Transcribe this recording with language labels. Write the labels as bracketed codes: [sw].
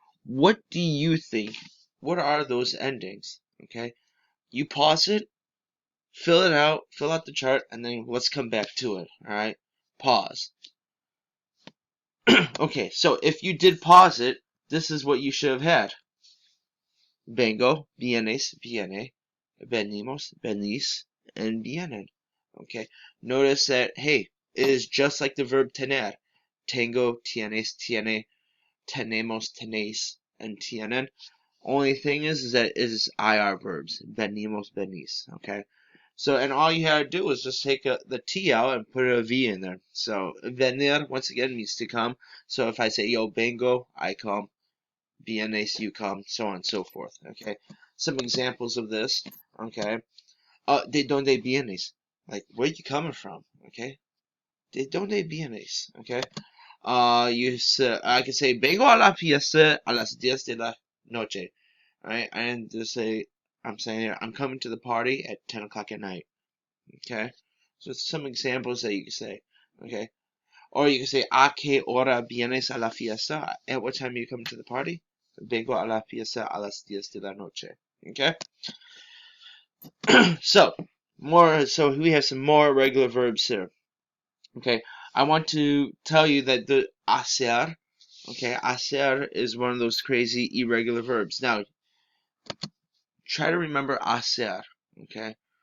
[en] What do you think? What are those endings, okay? You pause it, fill out the chart, and then let's come back to it, alright? Pause. Okay, so if you did pause it, this is what you should have had. [es] Vengo, vienes, viene, venimos, venís, and vienen. [en] Okay, notice that, hey, it is just like the verb tener. [es] Tengo, tienes, tiene, tenemos, tenéis, and tienen. [en] Only thing is that it is IR verbs. Venimos, venís. Okay, so and all you have to do is just take the T out and put a V in there. So venir once again means to come. So if I say [es] yo vengo, [en] I come. Vienes, you come, so on and so forth. Okay, some examples of this. Okay, [es] de donde vienes? [en] Like, where you coming from? Okay, de donde vienes? Okay, I can say [es] vengo a la fiesta a las 10 de la noche. [en] Right? And just say, I'm saying I'm coming to the party at 10 o'clock at night. Okay? So some examples that you can say. Okay? Or you can say, [es] ¿a qué hora vienes a la fiesta? [en] At what time are you coming to the party? [es] Vengo a la fiesta a las 10 de la noche. [en] Okay? So we have some more regular verbs here. Okay? I want to tell you that the hacer, okay, hacer is one of those crazy irregular verbs. Now, try to remember hacer, okay?